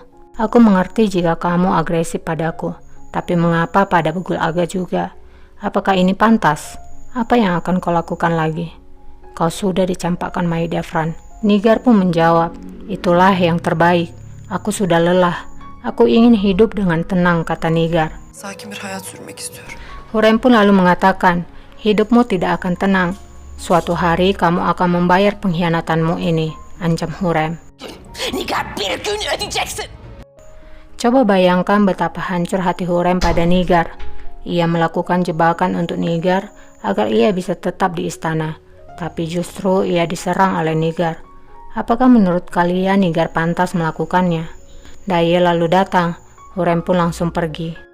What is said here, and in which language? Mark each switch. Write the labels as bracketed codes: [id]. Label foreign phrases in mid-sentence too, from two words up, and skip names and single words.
[id] Aku mengerti jika kamu agresif padaku, tapi mengapa pada Gul Aga juga? Apakah ini pantas? Apa yang akan kau lakukan lagi? Kau sudah dicampakkan Mahidevran." Nigar pun menjawab, "Itulah yang terbaik. Aku sudah lelah. Aku ingin hidup dengan tenang," kata Nigar. [tr] Sakin bir hayat sürmek istiyorum. [id] Hurrem pun lalu mengatakan, "Hidupmu tidak akan tenang. Suatu hari kamu akan membayar pengkhianatanmu ini," ancam Hurrem. [tr] Nigar bir gün ödeyeceksin. [id] Coba bayangkan betapa hancur hati Hurrem pada Nigar. Ia melakukan jebakan untuk Nigar agar ia bisa tetap di istana, tapi justru ia diserang oleh Nigar. Apakah menurut kalian Nigar pantas melakukannya? Daye lalu datang, Hurrem pun langsung pergi.